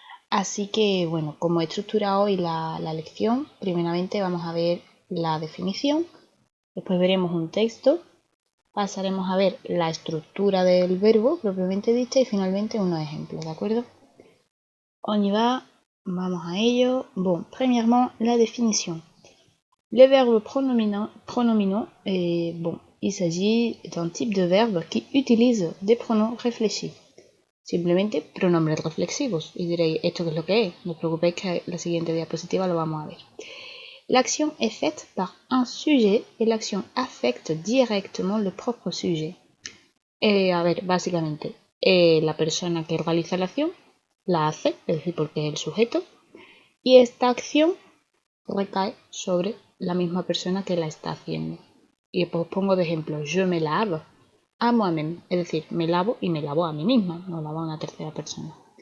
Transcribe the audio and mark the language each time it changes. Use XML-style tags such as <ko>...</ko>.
<es>Así que, bueno, como he estructurado hoy la lección, primeramente vamos a ver la definición, después veremos un texto, pasaremos a ver la estructura del verbo propiamente dicha y finalmente unos ejemplos, ¿de acuerdo?</es> <fr>On y va,</fr> <es>vamos a ello.</es> <fr>Bon, premièrement, la définition. Les verbes pronominaux, bon, il s'agit d'un type de verbe qui utilise des pronoms réfléchis.</fr> <es>Simplemente pronombres reflexivos. Y diréis, ¿esto qué es lo que es? No os preocupéis que la siguiente diapositiva lo vamos a ver.</es> <fr>L'action est faite par un sujet et l'action affecte directement le propre sujet.</fr> <es>A ver, básicamente, la persona que realiza la acción la hace, es decir, porque es el sujeto, y esta acción recae sobre la misma persona que la está haciendo. Y pues pongo de ejemplo,</es> <fr>je me lave a moi-même,</fr> <es>es decir, me lavo y me lavo a mí misma, no lavo a una tercera persona.</es>